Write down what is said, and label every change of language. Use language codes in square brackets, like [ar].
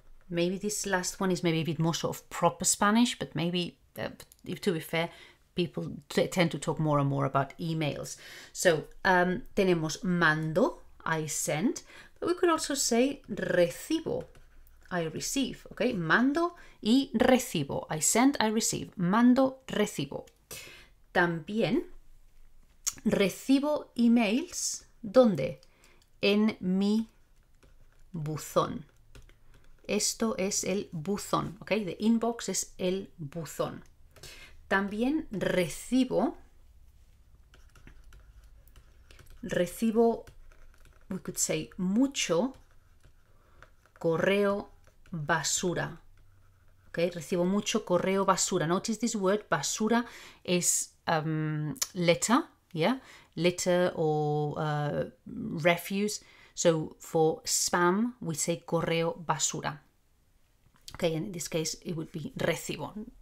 [en] Maybe this last one is maybe a bit more sort of proper Spanish, but maybe, to be fair, people tend to talk more and more about emails. So, [es] tenemos mando, [en] I send, but we could also say recibo, I receive, okay? [es] Mando y recibo, [en] I send, I receive, [es] mando, recibo. También recibo emails, ¿dónde? En mi buzón. Esto es el buzón, ¿ok? [en] The inbox [es] es el buzón. También recibo, [en] we could say, [es] mucho correo basura. ¿Ok? Recibo mucho correo basura. [en] Notice this word, basura, is litter, yeah? Litter or refuse. So for spam, we say correo basura. Okay, and in this case, it would be recibo.